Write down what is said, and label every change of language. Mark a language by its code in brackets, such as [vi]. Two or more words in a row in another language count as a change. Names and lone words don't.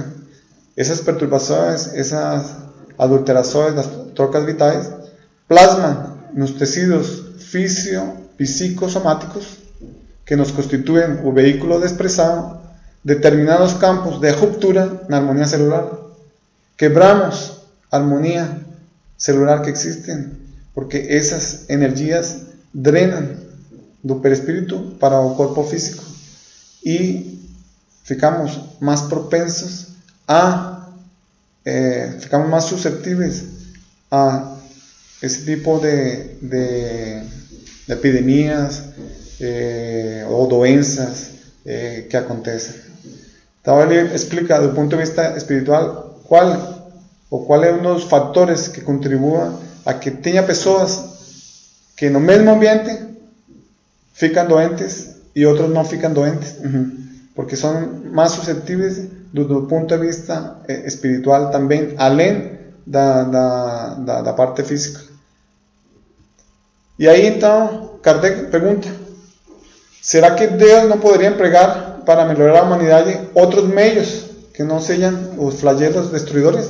[es] Esas perturbaciones, esas adulteraciones, las trocas vitales, plasman los tejidos psicosomáticos que nos constituyen el vehículo de expresar determinados campos de ruptura en la armonía celular. Quebramos armonía celular que existen, porque esas energías drenan [pt] do perispírito para o corpo físico [es] y ficamos más propensos ficamos más susceptibles a ese tipo de epidemias o doenças que acontecen. Entonces él explica desde el punto de vista espiritual cuáles son los factores que contribuyen a que [pt] tenha pessoas [es] que en el mismo ambiente [pt] fican doentes [es] y otros no [pt] fican doentes, [es] porque son más susceptibles desde el punto de vista espiritual también, [pt] além da parte física. [es] Y ahí entonces Kardec pregunta: ¿será que Dios no podría emplear para mejorar la humanidad otros medios que no sean los flagelos destruidores?